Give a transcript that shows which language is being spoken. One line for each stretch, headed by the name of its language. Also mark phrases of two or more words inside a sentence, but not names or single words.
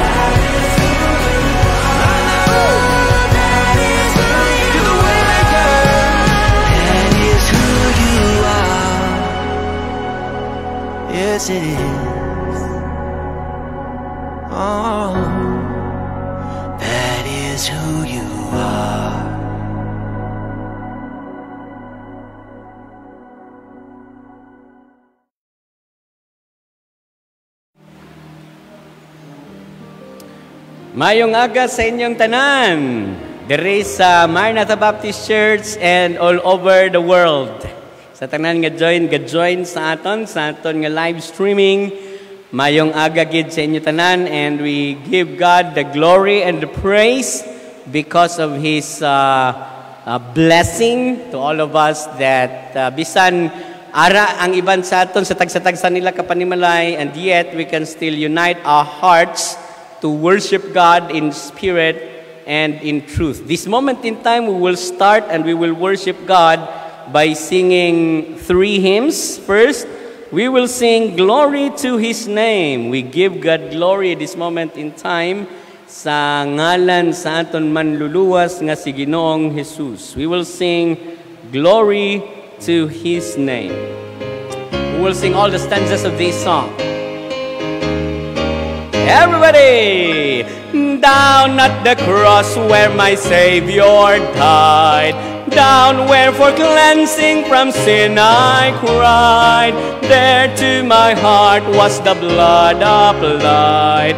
English: I know that is who you are. That is who you are. Yes, it is. Oh, that is who you are.
Hiligaynon: Mayong aga sa inyong tanan. Diri sa Maranatha Baptist Church
English: and all over the world.
Hiligaynon: Sa tanan nga join sa aton nga
English: live streaming.
Hiligaynon: Mayong aga gid sa inyo tanan,
English: and we give God the glory and the praise because of His blessing to all of us that
Hiligaynon: bisan ara ang iban sa aton sa tagsa nila kapanimalay,
English: and yet we can still unite our hearts to worship God in spirit and in truth. This moment in time we will start and we will worship God by singing 3 hymns. First, we will sing Glory to His Name. We give God glory this moment in time
Hiligaynon: sa ngalan sa aton manluluwas nga si Ginoong Jesus.
English: We will sing Glory to His Name. We will sing all the stanzas of this song. Everybody! Down at the cross where my Savior died, down where for cleansing from sin I cried, there to my heart was the blood applied.